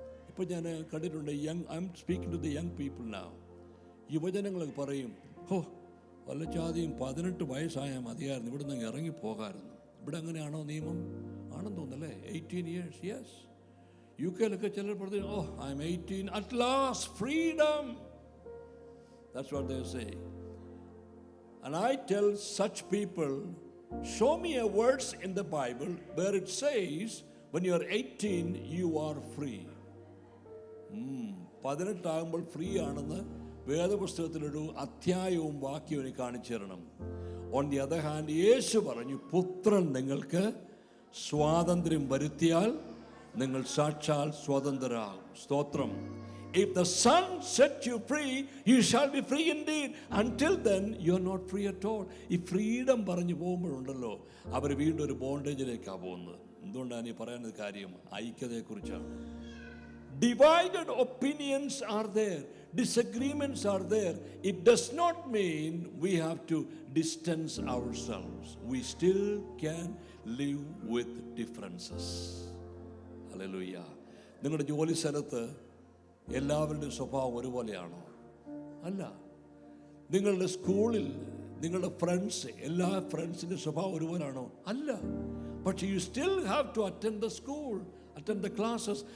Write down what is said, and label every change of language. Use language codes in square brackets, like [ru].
[ml] ഇപ്പോൾ ഞാൻ കണ്ടിട്ടുണ്ട്, [en] I'm speaking to the young people now. [ml] യുവജനങ്ങളൊക്കെ പറയും, വല്ല ചാതിയും 18 വയസ്സായാൽ മതിയായിരുന്നു, ഇവിടെ നിന്ന് ഇറങ്ങിപ്പോകാമായിരുന്നു. ഇവിടെ അങ്ങനെയാണോ നിയമം? ആണെന്ന് തോന്നുന്നല്ലേ? [en] 18 years, yes. [ml] UK-ലൊക്കെ ചിലർ പറഞ്ഞു, [en] I'm 18, at last freedom. That's what they say. And I tell such people, show me a words in the Bible where it says when you are 18 you are free. [ml] 18 ആകുമ്പോൾ free ആണെന്ന് വേദപുസ്തകത്തിലൊരു അധ്യായവും വാക്യവും എനിക്ക് കാണിച്ചു തരണം. [en] on the other hand [ml] യേശു പറഞ്ഞു, പുത്രൻ നിങ്ങൾക്ക് സ്വാതന്ത്ര്യം വരുത്തിയാൽ നിങ്ങൾ സാക്ഷാൽ സ്വതന്ത്രരാകും. സ്തോത്രം. [en] If the Son sets you free, you shall be free indeed. Until then, you are not free at all. ഈ freedom പറഞ്ഞു പോകുമ്പോഴുണ്ടല്ലോ, അവർ വീണ്ടും ഒരു ബോണ്ടേജിലേക്കാണ് പോകുന്നത്. എന്തുകൊണ്ടാണ് ഈ പറയുന്നത്? കാര്യം ഐക്യതയെക്കുറിച്ചാണ്. Divided opinions are there, disagreements are there. It does not mean we have to distance ourselves. We still can live with differences. Hallelujah. [ml] നിങ്ങളുടെ ജോലി സ്ഥലത്ത് എല്ലാവരുടെയും സ്വഭാവം ഒരുപോലെയാണോ? അല്ല. നിങ്ങളുടെ സ്കൂളിൽ നിങ്ങളുടെ ഫ്രണ്ട്സ്, എല്ലാ ഫ്രണ്ട്സിൻ്റെ സ്വഭാവം ഒരുപോലെയാണോ? അല്ല. പക്ഷേ [en] You still have to attend the school, attend the classes.